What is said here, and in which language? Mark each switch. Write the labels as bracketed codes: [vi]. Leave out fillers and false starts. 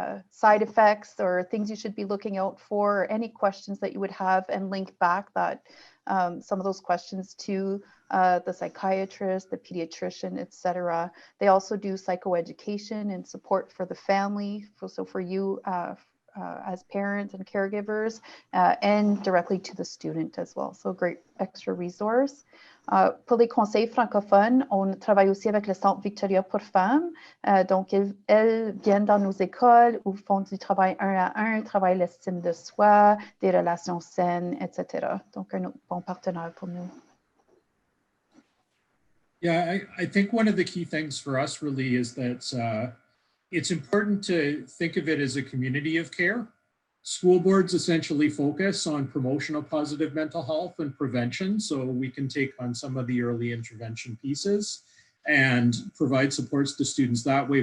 [en] side effects or things you should be looking out for, or any questions that you would have, and link back that some of those questions to the psychiatrist, the pediatrician, etc. They also do psychoeducation and support for the family, so for you as parents and caregivers, and directly to the student as well. So great extra resource. [fr] Pour les conseils francophones, on travaille aussi avec le Centre Victoria pour femmes. Donc, elles viennent dans nos écoles où font du travail 1 à 1, travaillent l'estime de soi, des relations saines, etc. Donc, un autre bon partenaire pour nous. [en] Yeah, I think one of the key things for us really is that it's important to think of it as a community of care. School boards essentially focus on promotion of positive mental health and prevention, so we can take on some of the early intervention pieces and provide supports to students that way.